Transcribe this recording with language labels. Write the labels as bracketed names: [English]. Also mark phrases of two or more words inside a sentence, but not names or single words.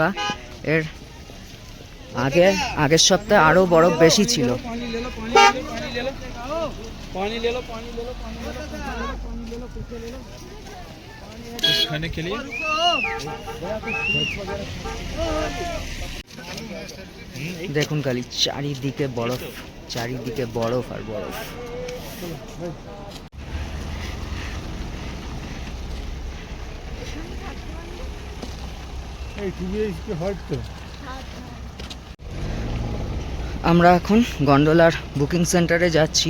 [Bangla] এর আগের সপ্তাহে আরো বরফ বেশি ছিল। [Hindi] पानी ले लो, पानी ले लो, पानी ले लो, पानी ले लो, कुछ ले लो कुछ खाने के लिए। [Bangla] দেখুন খালি চারিদিকে বরফ, চারিদিকে বরফ আর বরফ। আমরা এখন গন্ডোলার বুকিং সেন্টারে যাচ্ছি।